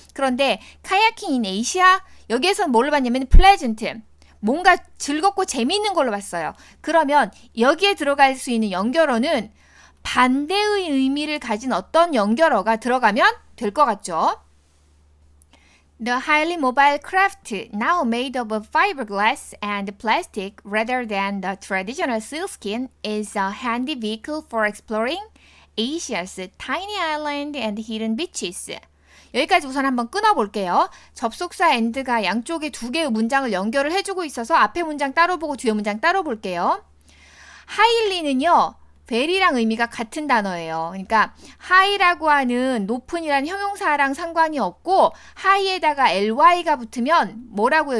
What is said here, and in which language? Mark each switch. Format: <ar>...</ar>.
<ko>그런데</ko> <en>카야킹 인 에이시아,</en> <ko>여기에서는 뭘로 봤냐면 pleasant, 뭔가 즐겁고 재미있는 걸로 봤어요. 그러면 여기에 들어갈 수 있는 연결어는 반대의 의미를 가진 어떤 연결어가 들어가면 될 것 같죠?</ko> <en>The highly mobile craft, now made of fiberglass and plastic rather than the traditional sealskin, is a handy vehicle for exploring Asia's tiny island and hidden beaches.</en> <ko>여기까지 우선 한번 끊어볼게요. 접속사 and가 양쪽에 두 개의 문장을 연결을 해주고 있어서 앞에 문장 따로 보고 뒤에 문장 따로 볼게요. highly는요, very랑 의미가 같은 단어예요. 그러니까 high라고 하는 높은이란 형용사랑 상관이 없고 high에다가 ly가 붙으면 뭐라고요?</ko>